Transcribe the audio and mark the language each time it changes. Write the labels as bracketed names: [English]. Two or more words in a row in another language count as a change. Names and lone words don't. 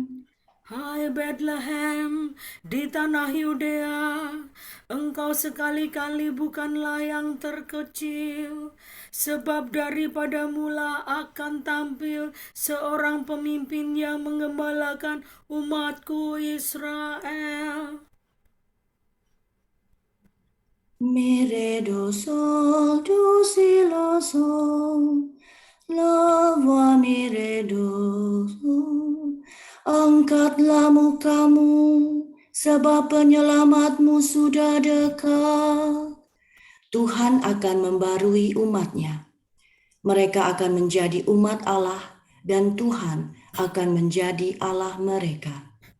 [Indonesian] Hai Bethlehem di tanah Yudea, engkau sekali-kali bukanlah yang terkecil, sebab daripada mula akan tampil seorang pemimpin yang menggembalakan umatku Israel. Mire do sol, do si la sol, la voix mire do sol. Angkatlah mukamu, sebab penyelamatmu sudah dekat. Tuhan akan membarui umatnya. Mereka akan menjadi umat Allah, dan Tuhan akan menjadi Allah mereka.